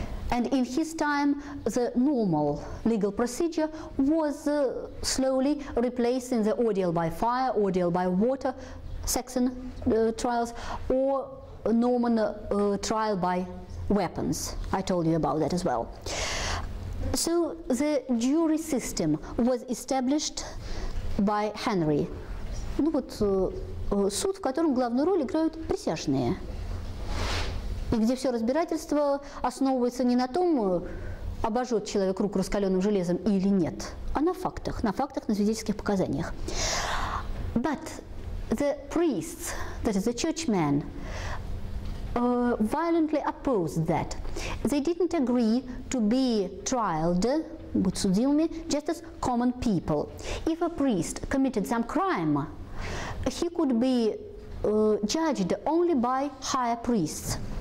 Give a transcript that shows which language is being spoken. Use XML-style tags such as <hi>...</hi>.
<en>And in his time, the normal legal procedure was slowly replacing the ordeal by fire, ordeal by water, Saxon trials, or Norman trial by weapons. I told you about that as well. So the jury system was established by Henry.</en> <ru>Ну вот суд, в котором главную роль играют присяжные. И где все разбирательство основывается не на том, обожжет человек руку раскаленным железом или нет, а на фактах, на свидетельских показаниях.</ru> <en>But the priests, that is the churchmen, violently opposed that. They didn't agree to be trialed,</en> <ru>быть судимыми,</ru> <en>just as common people. If a priest committed some crime, he could be judged only by higher priests.</en>